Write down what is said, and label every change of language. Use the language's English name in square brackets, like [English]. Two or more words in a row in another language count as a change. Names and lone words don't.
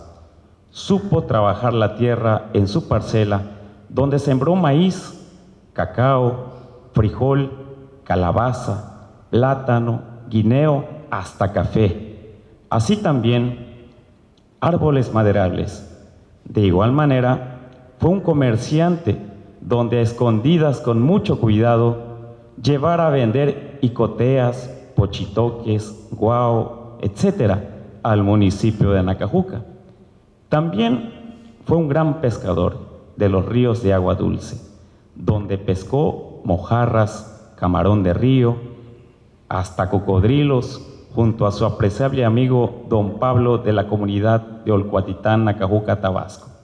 [Spanish] Supo trabajar la tierra en su parcela, donde sembró maíz, cacao, frijol, calabaza, plátano, guineo, hasta café. Así también árboles maderables. De igual manera, fue un comerciante donde a escondidas con mucho cuidado llevara a vender icoteas, pochitoques, guao, etc. al municipio de Nacajuca. También fue un gran pescador de los ríos de agua dulce, donde pescó mojarras, camarón de río, hasta cocodrilos, junto a su apreciable amigo don Pablo de la comunidad de Olcuatitán, Nacajuca, Tabasco.